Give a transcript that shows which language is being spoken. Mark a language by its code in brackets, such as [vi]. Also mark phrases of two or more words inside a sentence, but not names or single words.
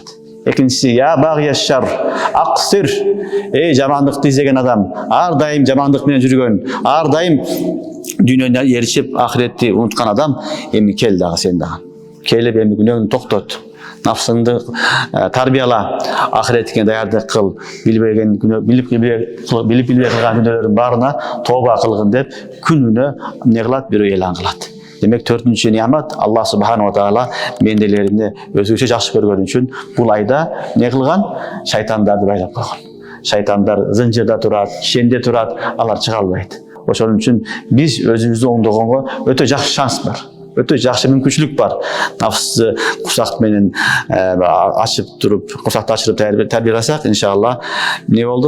[ky] Экинчиси: [ar] "يا باغي الشر أقصر." [ky] Эй, жамандыкты издеген адам, ар дайым жамандык менен жүргөн, ар дайым дүйнөнү ээрчип, ахиретти унуткан адам, эми кел дагы сен дагы. Келип эми күнөөңдү токтот. Нафсыңды тарбияла, ахиретке даярдык кыл, билбеген кылган күнөөлөрдүн баарына тооба кылгын деп күнүнө не кылат, бирөө элан кылат. Демек, төртүнчү немат Аллах [ar] سبحانه وتعالى [ky] бенделерине өзгөчө жакшы көргөн үчүн бул айда не кылган? Шайтандарды байлап койгон. Шайтандар зынжырда турат, шенде турат, алар чыга албайт. Ошон үчүн биз өзүбүздү оңдогонго өтө жакшы шанс бар. Өтө жакшы мүмкүнчүлүк бар. Нафсты кусак менен ачып туруп, кусакты ачырып тарбия кылсак, иншалла не болду?